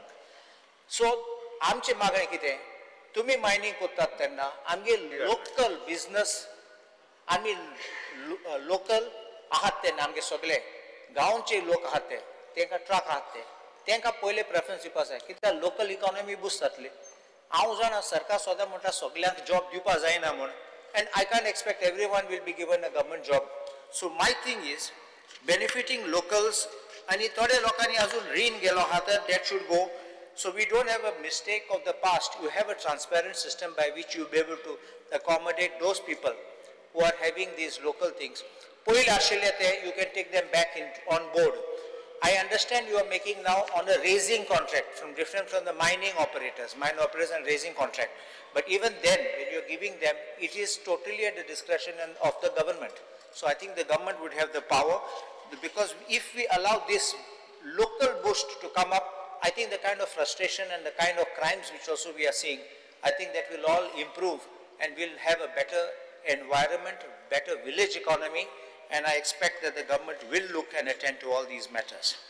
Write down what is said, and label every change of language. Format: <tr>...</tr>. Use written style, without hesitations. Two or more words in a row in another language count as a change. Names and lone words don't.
<kok>सो आमचें मागणें कितें तुमी मायनिंग कोत्तात तेन्ना आमगे</kok> <en>local business</en> <kok>आमी लोकल आहात तेन्ना आमगे सगळे गांवचे लोक आहात ते तांकां ट्रक आहात ते तांकां पयले प्रेफरन्स दिवपाक जाय कित्याक</kok> <en>local economy boost</en> <kok>जातली. हांव जाणा सरकार सदां म्हणटा सगळ्यांक जॉब दिवपाक जायना म्हूण</kok> <en>and I can't expect everyone will be given a government job. So my thing is benefiting locals</en> <kok>आणि थोडे लोकांनी अजून रीण गेलो आहा तर</kok> <en>that should go. So we don't have a mistake of the past. You have a transparent system by which you be able to accommodate those people who are having these local things.</en> <kok>पयले आशिल्ले ते</kok> <en>you can take them back on board. I understand you are making now on a raising contract from the mining operators and raising contract. But even then, when you are giving them, it is totally at the discretion of the government. So I think the government would have the power, because if we allow this local boost to come up, I think the kind of frustration and the kind of crimes which also we are seeing, I think that will all improve and we'll have a better environment, better village economy, and I expect that the government will look and attend to all these matters.</en>